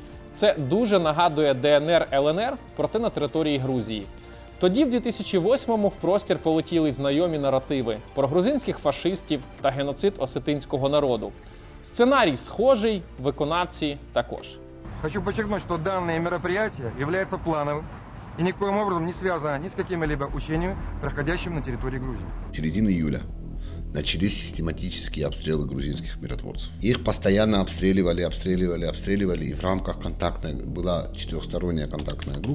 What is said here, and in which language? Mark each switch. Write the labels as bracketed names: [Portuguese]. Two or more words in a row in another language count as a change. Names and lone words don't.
[Ukrainian] Це дуже нагадує ДНР, ЛНР, проте на території Грузії. Тоді, в 2008-му, в простір полетіли знайомі наративи про грузинських фашистів та геноцид осетинського народу. Сценарій схожий, виконавці також. [Russian] Хочу подчеркнуть, что данное мероприятие является плановым и никоим образом не связано ни с какими-либо учениями, проходящими на территории Грузии. В середине июля начались систематические обстрелы грузинских миротворцев. Их постоянно обстреливали, и в рамках контактной была 4-сторонняя контактная группа.